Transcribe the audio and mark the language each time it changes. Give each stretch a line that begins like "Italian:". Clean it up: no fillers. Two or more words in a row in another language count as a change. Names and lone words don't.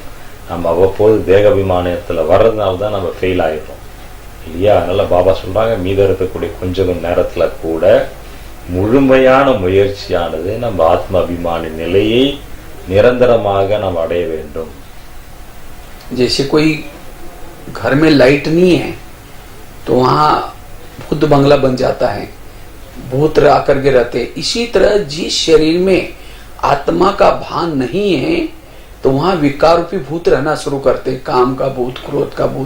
Tamil: நம்ம அவ்வப்போது தேக அபிமானத்தில் வர்றதுனால தான் நம்ம ஃபெயில் ஆகிடுறோம் இல்லையா? அதனால பாபா சொல்றாங்க, மீத இருக்கக்கூடிய கொஞ்சம் நேரத்துல கூட முழுமையான முயற்சியானது நம்ம ஆத்ம அபிமானி நிலையை நிரந்தரமாக நாம் அடைய வேண்டும்.
Hindi: जैसे कोई घर में लाइट नहीं है तो वहां भूत बंगला बन जाता है, भूत आकर के रहते। इसी तरह जिस शरीर में आत्मा का भान नहीं है तो वहां विकार रूपी भूत रहना शुरू करते, काम का भूत, क्रोध का भूत।